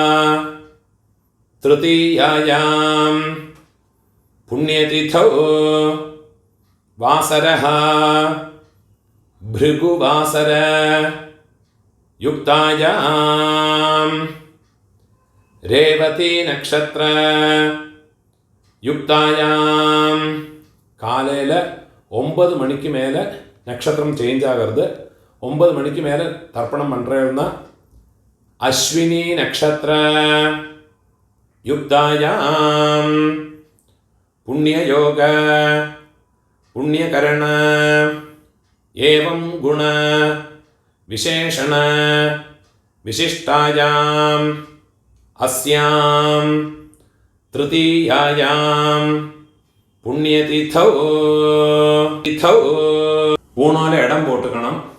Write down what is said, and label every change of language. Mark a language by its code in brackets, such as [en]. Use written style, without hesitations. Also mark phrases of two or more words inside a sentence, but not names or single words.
[sa] तृतीयायां पुण्यतिथौ वासरः भृगुवासर युक्तायां रेवती नक्षत्र युक्तायां [ta] காலையில் 9 மணிக்கு மேலே நட்சத்திரம் சேஞ்ச் ஆகிறது. 9 மணிக்கு மேலே தர்ப்பணம் பண்ணுறதுனா அஸ்வினி நட்சத்திர [sa] युक्तायां पुण्ययोग पुण्यकरण एवं गुण विशेषण विशिष्टायां अस्यां तृतीयायां पुण्यतिथौ [ta] ஊனால இடம் போட்டுக்கணும்.